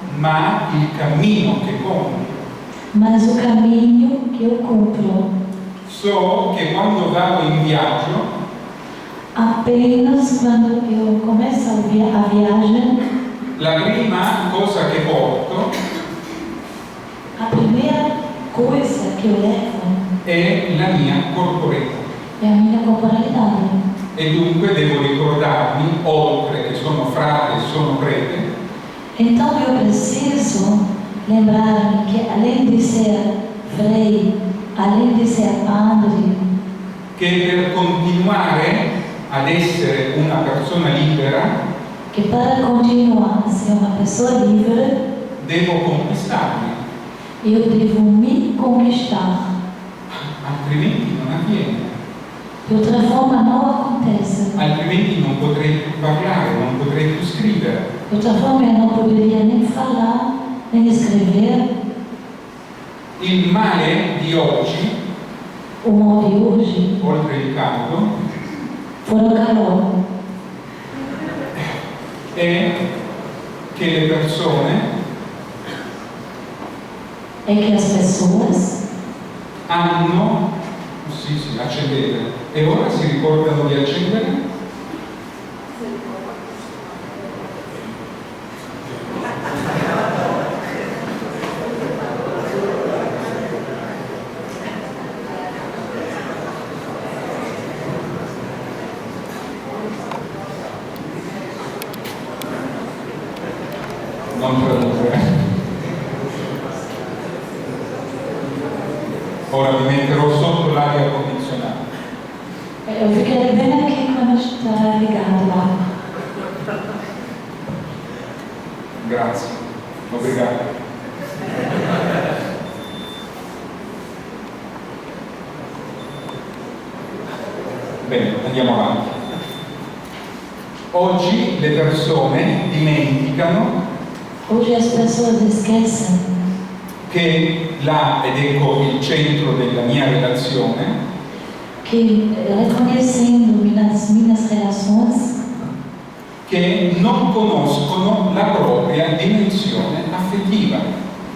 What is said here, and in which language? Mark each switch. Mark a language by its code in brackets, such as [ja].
[it] ma il cammino che compio. [pt] mas o caminho que eu cumpro. [it] So che quando vado in viaggio [pt] Apenas quando eu começo a viagem, [it] la prima cosa che porto [pt] a primeira coisa que eu levo [it] è la mia corporalità. [pt] é a minha corporalidade. [it] E dunque devo ricordarmi, oltre che sono frate e sono prete, [pt] Então eu preciso lembrar-me que além de ser frei, além de ser padre, [it] che per continuare ad essere una persona libera [pt] que para continuar a ser uma pessoa livre, [it] devo conquistarmi, [pt] eu devo me conquistar. [it] altrimenti non avviene. [pt] De outra forma não acontece. [it] Altrimenti non potrei più parlare, non potrei più scrivere. [pt] De outra forma eu não poderia nem falar, nem escrever. [it] Il male di oggi, [pt] O mal de hoje [it] oltre il caldo, [pt] foi o calor. [it] è che le persone [pt] É que as pessoas [it] hanno, sì, accendete, e ora si ricordano di accendere? Non tradurre. Ora mi metterò sotto l'aria condizionata. [pt] Eu fiquei bem aqui quando está ligado lá. [it] Grazie, [pt] obrigado. [it] Bene, andiamo avanti. Oggi le persone dimenticano [pt] Hoje as pessoas esquecem [it] che là, ed ecco il centro della mia relazione, [pt] que, reconhecendo nas minhas relações, [it] che non conoscono la propria dimensione affettiva.